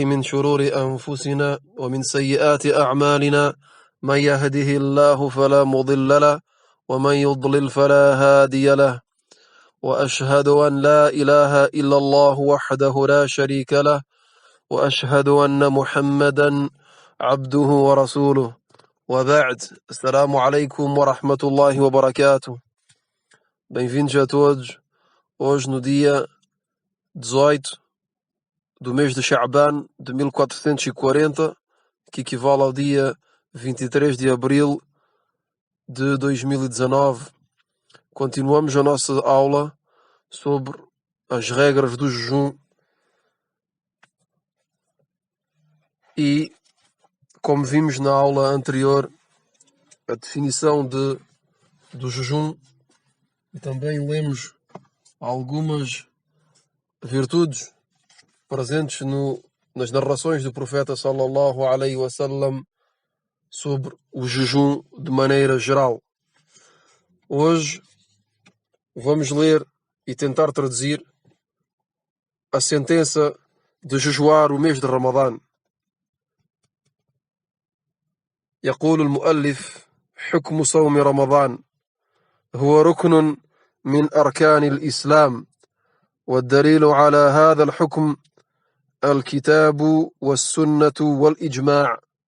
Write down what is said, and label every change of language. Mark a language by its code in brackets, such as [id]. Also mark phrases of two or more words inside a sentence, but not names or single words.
[ar] من شرور أنفسنا ومن سيئات أعمالنا من يهده الله فلا مضل له ومن يضلل فلا هادي له وأشهد أن لا إله إلا الله وحده لا شريك له وأشهد أن محمدا عبده ورسوله وبعد السلام عليكم ورحمة الله وبركاته. [pt] Bem-vindos a todos. Hoje, no dia 18 do mês de Sha'ban de 1440, que equivale ao dia 23 de abril de 2019, continuamos a nossa aula sobre as regras do jejum e, como vimos na aula anterior, a definição do jejum, e também lemos algumas virtudes presentes nas narrações do profeta [ar] صلى الله عليه وسلم [pt] sobre o jejum de maneira geral. Hoje vamos ler e tentar traduzir a sentença de jejuar o mês de Ramadã. [ar] يقول المؤلف: حكم صوم رمضان هو ركن من أركان الإسلام، والدليل على هذا الحكم الكتاب والسنة والإجماع.